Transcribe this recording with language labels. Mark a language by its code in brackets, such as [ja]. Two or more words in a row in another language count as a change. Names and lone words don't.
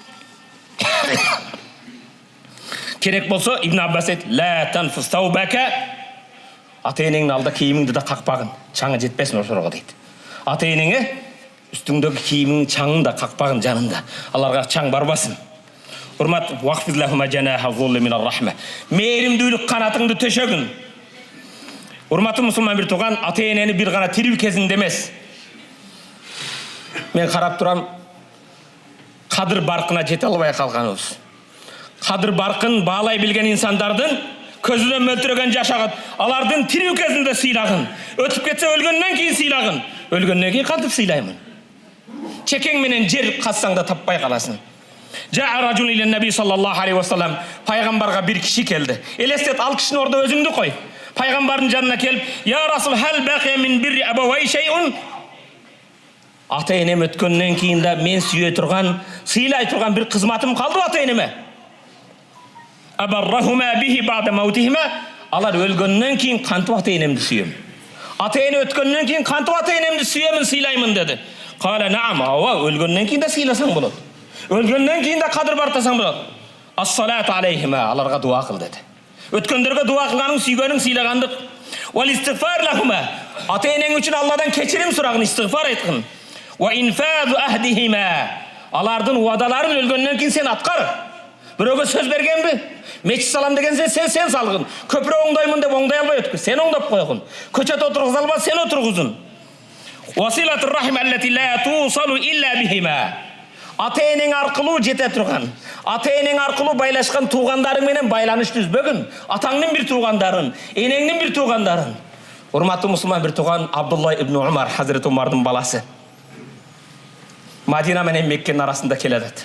[ky] Керек болсо Ибн Аббас айт, [ar] لا تنفض ثوبك. [ky] Ата-энеңдин алдында кийимиңди да какпагын, чаңы жетпесин ошорго дейт. Ата-энеңе үстүңдөгү кийимиңдин чаңын да какпагын жанында. Аларга чаң барбасын. Урмат, [ar] واخفض لهما جناح الذل من الرحمة. [ky] Мээримдүүлүк канатыңды төшөгүн. Урматтуу мусулман бир тууган, ата-энени бир гана тирүү кезинде эмес. Мен карап турам, кадыр баркына жете албай калганыбыз. Кадыр баркын баалай билген инсандардын көзүнөн мөлтүрөгөн жашагат. Алардын тирүү кезинде сыйлагын. Өтүп кетсе өлгөндөн кийин сыйлагын. Өлгөндөн кийин кантип сыйлаймын? Чекең менен жер кассаң да таппай каласың. [ar] جاء رجل إلى النبي صلى الله عليه وسلم, [ky] пайгамбарга бир киши келди. Элестет, ал кишинин ордо өзүңдү кой. Пайгамбардын жанына келип, [ar] "يا رسول، هل بقي من بر أبوي شيء?" [ky] Ата-энем өткөндөн кийин да мен сүйө турган, сыйлай турган бир кызматым калды ата-энеме. [ar] أبرهما به بعد موتهما. [ky] Алар өлгөндөн кийин кантип ата-энемди сүйөм? Ата-эне өткөндөн кийин кантип ата-энемди сүйөмүн, сыйлаймын деди. [ar] قال نعم, [ky] өлгөндөн кийин да сыйласаң болот. Өлгөндөн кийин да кадыр бартасаң болот. [ar] الصلاة عليهما, [ky] аларга дуа кыл деди. Өткөндөргө дуа кылганың, сүйгөнүң, сыйлагандык. [ar] والاستغفار لهما, [ky] ата-энең үчүн Алладан кечирим сурагын, истигфар айткын. [ar] وإنفاذ عهدهما, [ky] алардын уадаларын өлгөндөн кийин сен аткар. Бирөөгө сөз бергенби? Мечит салам деген сен салгын. Көпүрө оңдоймун деп оңдой албай өткүр. Сен оңдоп койгун. Көчөт отургуза алба, сен отургузун. [ar] وصلة الرحم التي لا توصل إلا بهما. [ky] Ата-энең аркылуу жете турган, ата-энең аркылуу байлашкан туугандарың менен байланыш түзбөгүн. Атаңдын бир туугандарын, энеңдин бир туугандарын. Урматтуу мусулман, бир тууган Абдулла ибн Умар, Хазрет Умардын баласы. Мадина менен Меккенин арасында келет.